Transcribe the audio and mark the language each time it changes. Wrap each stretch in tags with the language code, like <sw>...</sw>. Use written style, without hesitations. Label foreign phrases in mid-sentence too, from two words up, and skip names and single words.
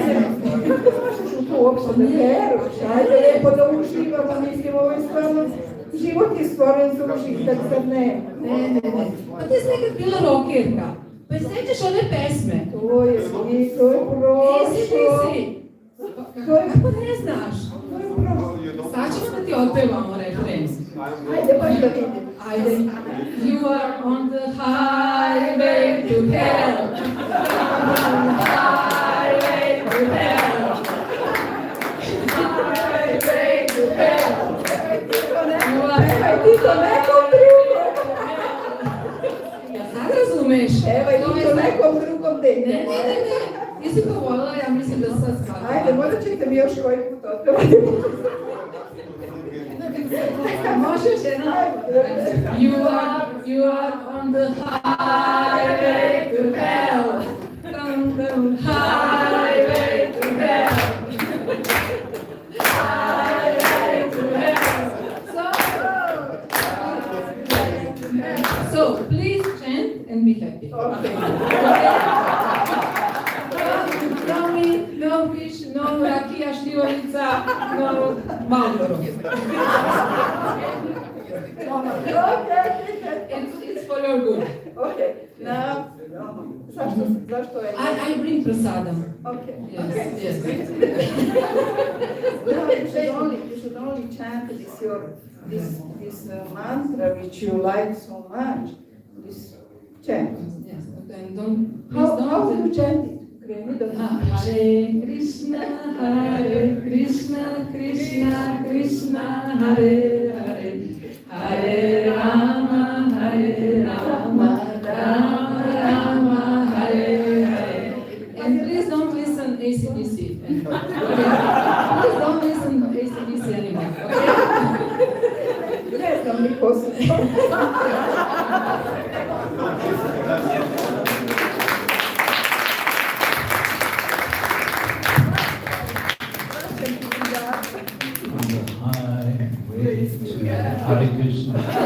<sr>Kako možeš u to uopšte da veruš? Ajde, lijepo da uživamo, mislim, ovo je stvarno, život je stvoren za užitak, sad ne. Ne. Pa ti si nekad bila rokerka. Pa i sjećaš one pesme? To je prošlo. Ti. Kako ne znaš? To je prošlo. Sad ćemo da ti otpevamo refren. Ajde, baš da vidim. Ajde.</sr> <en>You are on the highway to hell. Highway to hell. Highway to hell.</en> <sr>Aj ti to nekom drugom. Ja sad razumeš? Evo i ti to nekom drugom dete. Ne. Jesi to volila, ja mislim da sad shvatila. Ajde, možda ćete mi još koji put otpevati. Možeš jedna?</sr> <en>You are on the highway to hell. Highway to hell. Highway to hell. So please chant and be happy. Okay. No meat, no fish, no rakija, šljivovica, no Marlboro. It's for your good. Okay. Now,</en> <sr>zašto je?</sr> <en>I bring prasadam. Okay. Yes. Now you should only chant this your this mantra which you like so much, this chant. Yes, and don't, How do you chant it?</en> <sa>Hare Krishna, Krishna Krishna, Hare Hare, Hare Rama, Rama Rama, Hare Hare.</sa> <en>And please don't listen ACDC. Please don't listen to ACDC anymore, okay? Yes, only possible. On the highway to Hare Krishna.</en>